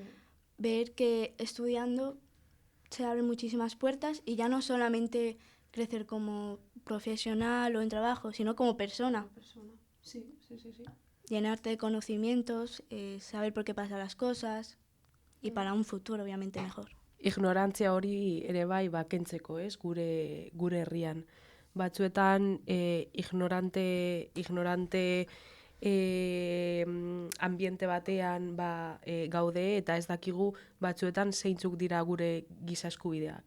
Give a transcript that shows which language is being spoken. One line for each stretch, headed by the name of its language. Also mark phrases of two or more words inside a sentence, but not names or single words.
Spanish: Ver que estudiando se abren muchísimas puertas y ya no solamente crecer como profesional o en trabajo, sino como persona. Sí. Llenarte de conocimientos, saber por qué pasan las cosas y para un futuro obviamente mejor.
Basque: Ignorantzia hori ere bai kentzeko, ez, gure herrian. Batzuetan
Spanish: ignorante ambiente
Basque: batean gaude eta ez dakigu batzuetan zeintzuk dira gure giza eskubideak.